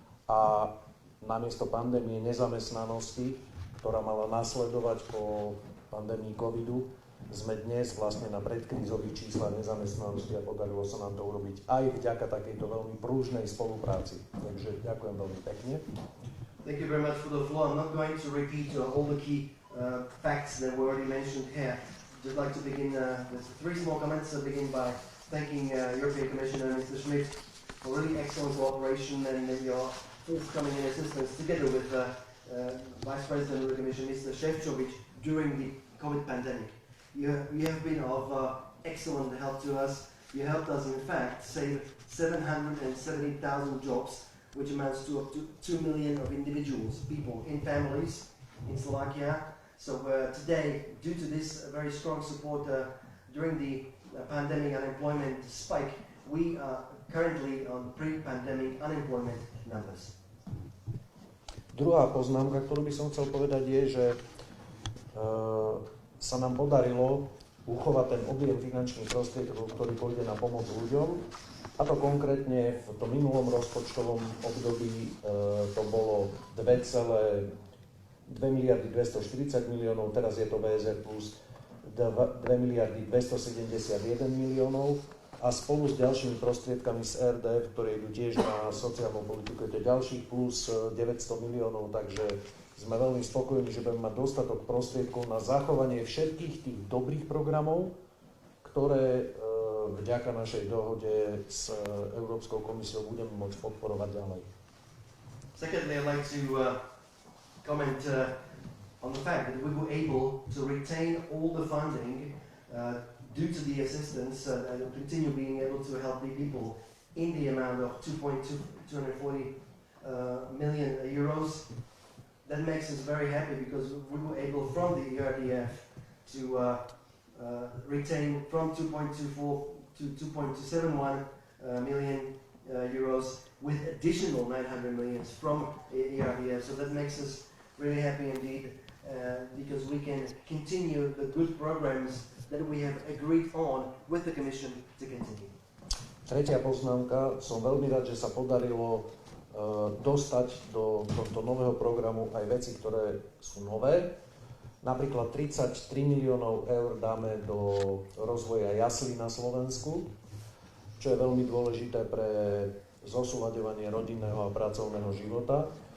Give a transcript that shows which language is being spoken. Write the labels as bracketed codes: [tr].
[sk] A namiesto pandémie nezamestnanosti, ktorá mala nasledovať po pandémii covidu, sme dnes vlastne na predkrízových číslach nezamestnanosti a podarilo sa nám to urobiť aj vďaka takejto veľmi prúžnej spolupráci. Takže ďakujem veľmi pekne. [en] Thank you very much for the floor. I'm not going to repeat all the key facts that were already mentioned here. Just like to begin with 3 small comments. Begin by thanking European Commissioner Mr. Schmidt for really excellent cooperation and your forthcoming assistance together with Vice President of the Commission Mr. Šefčovič during the COVID pandemic. You have been of excellent help to us. You helped us, in fact, save 770,000 jobs, which amounts to up to 2 million of individuals, people in families in Slovakia. So today, due to this very strong support during the pandemic unemployment spike, we are currently on pre-pandemic unemployment numbers. [sk] Druhá poznámka, ktorú by som chcel povedať, je, že sa nám podarilo uchovať ten objem finančných prostriedkov, ktorý pôjde na pomoc ľuďom. A to konkrétne v tom minulom rozpočtovom období to bolo 2,2 miliardy 240 miliónov, teraz je to VSR plus 2 miliardy 271 miliónov a spolu s ďalšími prostriedkami z RDF, ktoré idú tiež na sociálnu politiku, je to ďalších plus 900 miliónov, takže sme veľmi spokojní, že budeme mať dostatok prostriedkov na zachovanie všetkých tých dobrých programov, ktoré vďaka našej dohode s Európskou komisiou budeme môcť podporovať ďalej. [en] Secondly, I'd like to comment on the fact that we were able to retain all the funding due to the assistance and continue being able to help the people in the amount of 240 million euros. That makes us very happy because we were able from the ERDF to retain from 2.24 to 2.271 million euros with additional 900 million from ERDF. So that makes us really happy indeed because we can continue the good programs that we have agreed on with the Commission to continue. [sk] Tretia poznámka, som veľmi rád, že sa podarilo dostať do tohto nového programu aj veci, ktoré sú nové. Napríklad 33 miliónov eur dáme do rozvoja jaslí na Slovensku, čo je veľmi dôležité pre zosúľaďovanie rodinného a pracovného života.